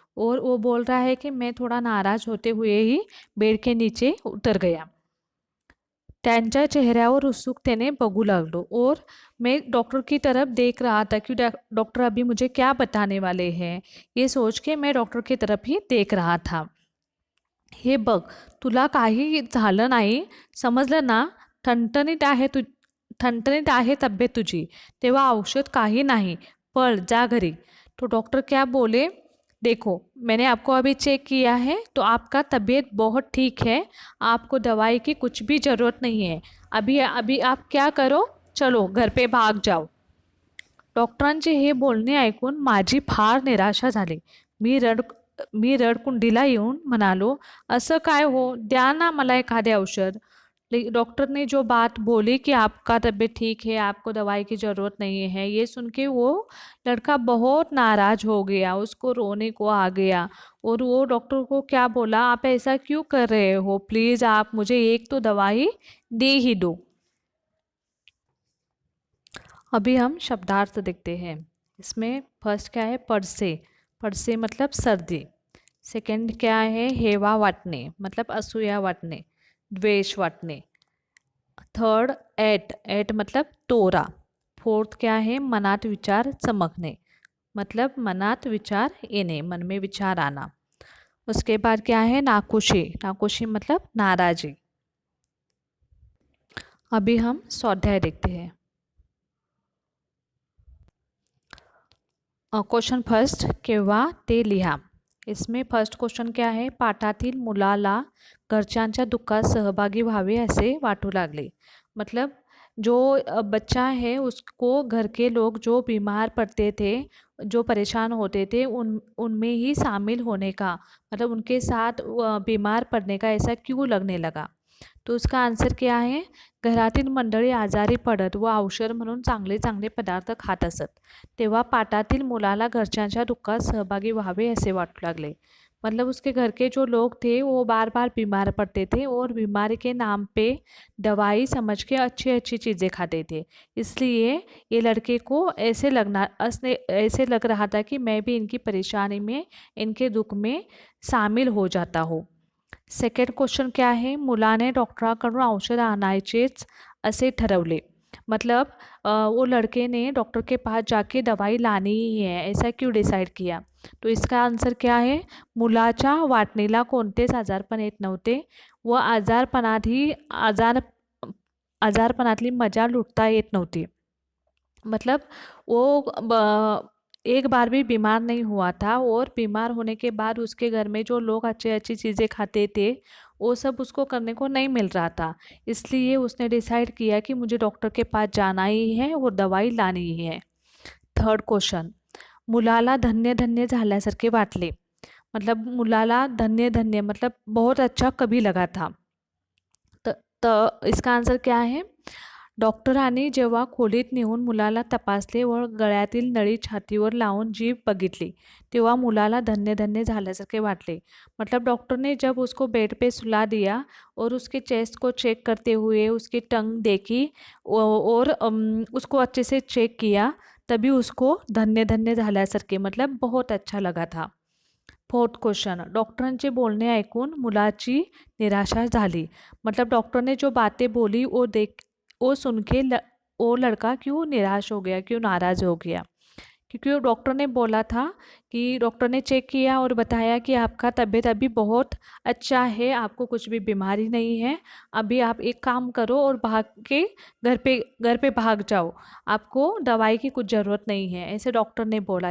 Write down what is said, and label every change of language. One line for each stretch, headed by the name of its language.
Hindi: और वो बोल रहा है कि मैं थोड़ा नाराज होते हुए ही बेड के नीचे उतर गया.
Marathi: त्यांच्या चेहऱ्यावर उत्सुकतेने बघू लागलो
Hindi: और मैं डॉक्टर की तरफ देख रहा था कि डॉक्टर अभी मुझे क्या बताने वाले हैं, ये सोच के मैं डॉक्टर की तरफ ही देख रहा था.
Marathi: हे बघ, तुला काही झालं नाही, समजलं ना. ठणठणीत आहे तू ठणठणीत आहे तब्येत तुझी, तेव्हा औषध काही नहीं, पळ जा घरी.
Hindi: तो डॉक्टर क्या बोले, देखो मैंने आपको अभी चेक किया है तो आपका तबीयत बहुत ठीक है, आपको दवाई की कुछ भी ज़रूरत नहीं है. अभी अभी आप क्या करो, चलो घर पे भाग जाओ.
Marathi: डॉक्टरांचे हे बोलणे ऐकून माझी फार निराशा झाली. मी रड मी रडकुंडीला येऊन म्हणालो, असं काय हो, द्या ना मला एखादे औषध.
Hindi: डॉक्टर ने जो बात बोली कि आपका तबीयत ठीक है, आपको दवाई की ज़रूरत नहीं है, ये सुन के वो लड़का बहुत नाराज हो गया, उसको रोने को आ गया. और वो डॉक्टर को क्या बोला, आप ऐसा क्यों कर रहे हो, प्लीज़ आप मुझे एक तो दवाई दे ही दो. अभी हम शब्दार्थ देखते हैं. इसमें फर्स्ट क्या है, पडसे. पडसे मतलब सर्दी. सेकंड क्या है, हेवा वाटणे मतलब असूया वाटणे, द्वेष वाटणे. Third eight. एट मतलब तोरा. फोर्थ क्या है, मनात विचार चमकणे मतलब मनात विचार येणे, मन में विचार आना. उसके बाद क्या है, नाखुशी. नाखुशी मतलब नाराजी. अभी हम स्वाध्याय देखते हैं.
Marathi: क्वेश्चन फर्स्ट, केव्हा ते लिहा.
Hindi: इसमें फर्स्ट क्वेश्चन क्या है,
Marathi: पाठातील मुलाला घरच्यांच्या दुःखात सहभागी व्हावे असे वाटू लागले.
Hindi: मतलब जो बच्चा है उसको घर के लोग जो बीमार पड़ते थे, जो परेशान होते थे, उनमें ही शामिल होने का मतलब उनके साथ बीमार पड़ने का ऐसा क्यों लगने लगा. तो उसका आन्सर क्या
Marathi: आहे, घरातील मंडळी आजारी पडत व औषध म्हणून चांगले चांगले पदार्थ खात असत, तेव्हा पाटातील मुलाला घरच्यांच्या दुःखात सहभागी व्हावे असे वाटू लागले.
Hindi: मतलब उसके घर के जो लोग थे वो बार बार बीमार पड़ते थे और बीमारी के नाम पे दवाई समझ के अच्छी अच्छी चीज़ें खाते थे. इसलिए ये लड़के को ऐसे लग रहा था कि मैं भी इनकी परेशानी में, इनके दुख में शामिल हो जाता हूँ. सेकंड क्वेश्चन क्या है,
Marathi: मुलाने डॉक्टराकडून औषध आणायचेच असे ठरवले.
Hindi: मतलब वो लड़के ने डॉक्टर के पास जाके दवाई लानी ही है, ऐसा क्यों डिसाइड किया. तो इसका आन्सर क्या है,
Marathi: मुलाच्या वाटणीला कोणतेच आजारपण येत नव्हते व आजारपणातली मजा लुटता येत नव्हती.
Hindi: मतलब वो एक बार भी बीमार नहीं हुआ था और बीमार होने के बाद उसके घर में जो लोग अच्छी अच्छी चीज़ें खाते थे वो सब उसको करने को नहीं मिल रहा था. इसलिए उसने डिसाइड किया कि मुझे डॉक्टर के पास जाना ही है और दवाई लानी ही है.
Marathi: थर्ड क्वेश्चन, मुलाला धन्य धन्य झाल्यासारखे वाटले.
Hindi: मतलब मुलाला धन्य धन्य मतलब बहुत अच्छा कभी लगा था. इसका आन्सर क्या
Marathi: आहे, डॉक्टरांनी जेव्हा खोलीत नेऊन मुलाला तपासले व गळ्यातील नळी छातीवर लावून जीभ बघितली तेव्हा मुलाला धन्य धन्य झाल्यासारखे वाटले.
Hindi: मतलब डॉक्टर ने जब उसको बेड पे सुला दिया और उसके चेस्ट को चेक करते हुए उसकी टंग देखी और उसको अच्छे से चेक किया, तभी उसको
Marathi: धन्य धन्य झाल्यासारखे
Hindi: मतलब बहुत अच्छा लगा था.
Marathi: फोर्थ क्वेश्चन, डॉक्टरांचे बोलणे ऐकून मुलाची निराशा झाली.
Hindi: मतलब डॉक्टर ने जो बातें बोली वो सुन के वो लड़का क्यों निराश हो गया, क्यों नाराज़ हो गया. क्योंकि वो डॉक्टर ने बोला था कि डॉक्टर ने चेक किया और बताया कि आपका तबीयत अभी बहुत अच्छा है, आपको कुछ भी बीमारी नहीं है, अभी आप एक काम करो और भाग के घर पे भाग जाओ, आपको दवाई की कुछ ज़रूरत नहीं है, ऐसे डॉक्टर ने बोला.